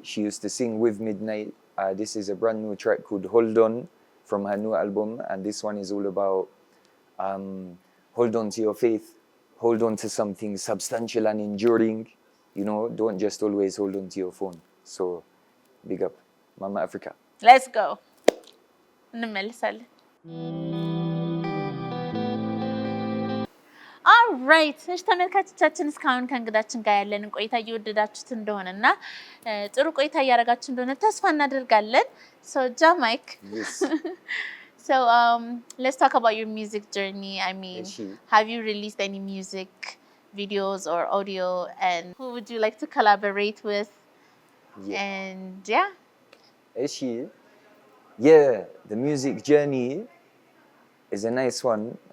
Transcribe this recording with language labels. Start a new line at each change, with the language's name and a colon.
English: She used to sing with Midnight. This is a brand new track called Hold On from her new album, and this one is all about hold on to your faith, hold on to something substantial and enduring, you know, don't just always hold on to your phone. So big up Mama Africa. Let's go.
Amharic: እንመልሳለን። ኦልራይት እሺ ተመልካቾቻችን እስካሁን ከእንግዳችን ጋር ያለንን ቆይታ እየወደዳችሁት እንደሆነና ጥሩ ቆይታ እያደረጋችሁ እንደሆነ ተስፋ እናደርጋለን። So Jamaica.
English: Yes. So let's talk about your music journey. I mean, have you released any music videos or audio, and who would you like to collaborate with? And the music journey is a nice one.